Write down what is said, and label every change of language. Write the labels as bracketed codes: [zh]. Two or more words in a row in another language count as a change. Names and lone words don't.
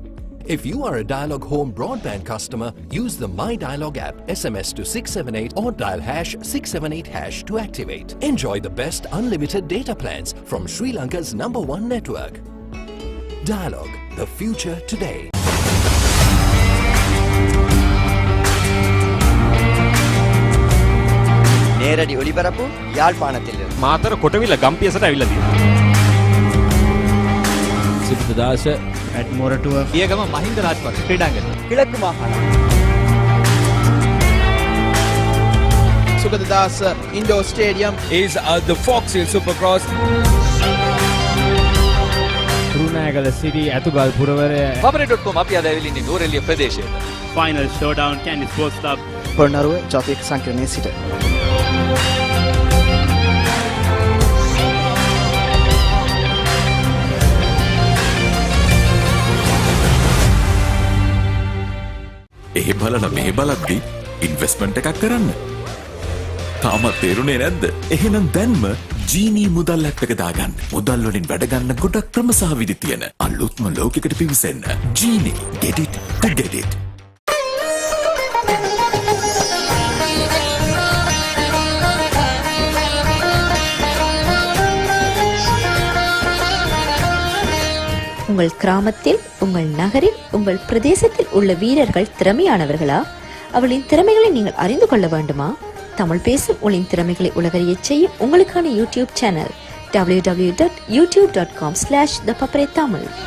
[en] If you are a Dialog home broadband customer, use the My Dialog app, SMS to 678 or dial #678# to activate. Enjoy the best unlimited data plans from Sri Lanka's #1 network. Dialog, the future today. [ta] நேரடி ஒளிபரப்பு யாழ்ப்பாணத்திலிருந்து. [si] මාතර කොටවිල ගම්පියසට ඇවිල්ලා තියෙනවා. සිද්ධාස at Moratuwa පියගම මහින්ද රාජපක්ෂ ක්‍රීඩාංගණය. [ta] கிழக்கு மாகாணம். [en] Sugadadasa Indoor Stadium is the Fox Hill Supercross. [si] රුණෑගල City ඇතුගල් පුරවරය Favorite.com අපි අද ඇවිල්ලා ඉන්නේ නෝරෙලිය ප්‍රදේශයේ. Final showdown Candy Sports Club. පොළොන්නරුව ජාතික සංකීර්ණයේ සිට ඒ බලන මේ බලද්දි ඉන්වෙස්ට්මන්ට් එකක් කරන්න. තාමත් තේරුනේ නැද්ද? එහෙනම් දැන්ම ජීනී මුදල් ඇප් එක දාගන්න. මුදල් වලින් වැඩ ගන්න ගොඩක් ක්‍රම සහ විදි තියෙන අලුත්ම ලෝකයකට පිවිසෙන්න. [en] ජීනී get it to get it. [ta] உங்கள் கிராமத்தில், உங்கள் நகரில், உங்கள் பிரதேசத்தில் உள்ள வீரர்கள் திறமையானவர்களா? அவளின் திறமைகளை நீங்கள் அறிந்து கொள்ள வேண்டுமா? தமிழ் பேசும் உங்களின் திறமைகளை உலகறியச் செய்யும் உங்களுக்கான யூடியூப் சேனல் www.youtube.com/thepaparetamil.